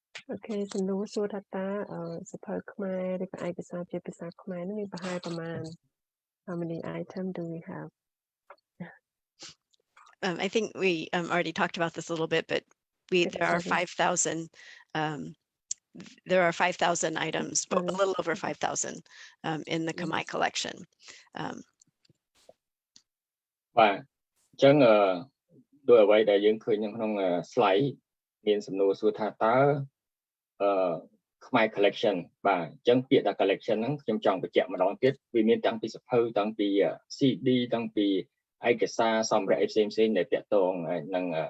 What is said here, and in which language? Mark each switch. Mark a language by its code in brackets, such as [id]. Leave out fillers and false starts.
[km] អូខេសំណួរសួរថាតើសិភៅខ្មែរឬក៏ឯកសារជាភាសាខ្មែរនោះមានប្រហែលប្រមាណ [en] How many items do we have? I think we already talked about this a little bit, but there are 5,000 items, a little over 5,000 in the Khmer collection. [km] បាទអញ្ចឹងដោយអ្វីដែលយើងឃើញក្នុង slide មានសំណួរសួរថាតើខ្មែរ collection បាទអញ្ចឹងពាក្យថា collection ហ្នឹងខ្ញុំចង់បញ្ជាក់ម្ដងទៀតវាមានតាំងពីសភៅតាំងពី CD តាំងពីឯកសារសម្ភារៈផ្សេងៗដែលតាក់ទងនឹង